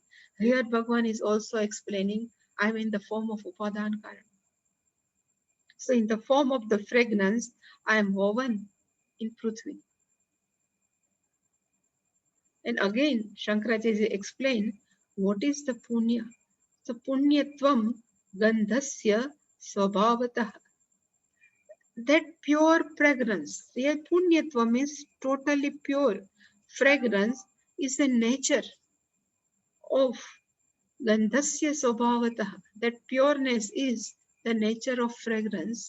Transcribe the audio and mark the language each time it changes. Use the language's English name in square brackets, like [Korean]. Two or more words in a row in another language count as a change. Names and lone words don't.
[English] Here Bhagavan is also explaining, I am in the form of [Sanskrit] Upadan Karanam. [English] So in the form of the fragrance, I am woven in Prithvi. And again, Shankaracharya explained what is the punya. [Sanskrit] So punyatvam gandhasya swabhavatah. [English] That pure fragrance, here punyatvam means totally pure. Fragrance is the nature of [Sanskrit] gandhasya swabhavatah. [English] That pureness is the nature of fragrance.